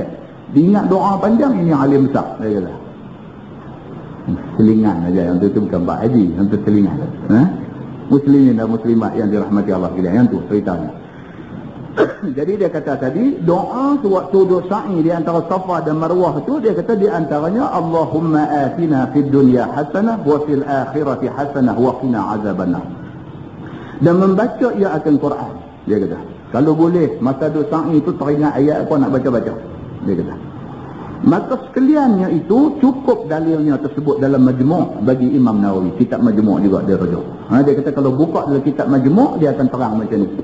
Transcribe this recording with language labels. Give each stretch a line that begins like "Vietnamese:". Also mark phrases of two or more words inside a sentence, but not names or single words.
Malay: Dia ingat doa panjang ini alim besar, dia kata. Selingan aja yang tu bukan Pak Haji, yang tu selingan. Muslimin dan muslimat yang dirahmati Allah sekalian, yang tu ceritanya. Jadi dia kata tadi, doa sewaktu duk sa'i di antara Safa dan Marwah tu, dia kata di antaranya
Arabic: اللهم آتنا في الدنيا حسنة وفي الآخرة حسنة وقنا عذاب النار.
Malay: Dan membaca ia akan Quran, dia kata. Kalau boleh masa duk sa'i tu teringat ayat apa nak baca-baca, dia kata. Maka sekaliannya itu cukup dalilnya tersebut dalam Majmu' bagi Imam Nawawi. Kitab Majmu' juga dia rujuk. Dia kata kalau buka dalam kitab Majmu' dia akan terang macam ni.